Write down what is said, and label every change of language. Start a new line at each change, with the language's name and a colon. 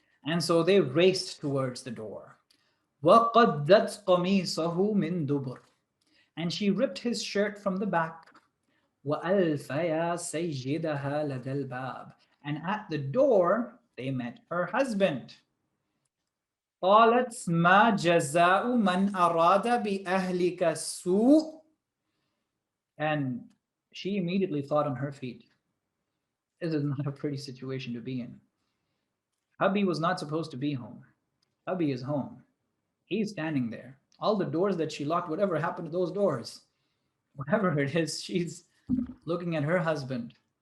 English: And so they raced towards the door.
Arabic: وَقَدَّتْ قَمِيصَهُ مِنْ دُبُرٍ.
English: And she ripped his shirt from the back.
Arabic: وَأَلْفَيَا سَيِّدَهَا لَدَى الْبَابِ.
English: And at the door, they met her husband.
Arabic: قالت ما جزاء من أراد بأهلك السوء.
English: And she immediately thought on her feet, this is not a pretty situation to be in. Hubby was not supposed to be home. Hubby is home. He's standing there. All the doors that she locked, whatever happened to those doors? Whatever it is, she's looking at her husband.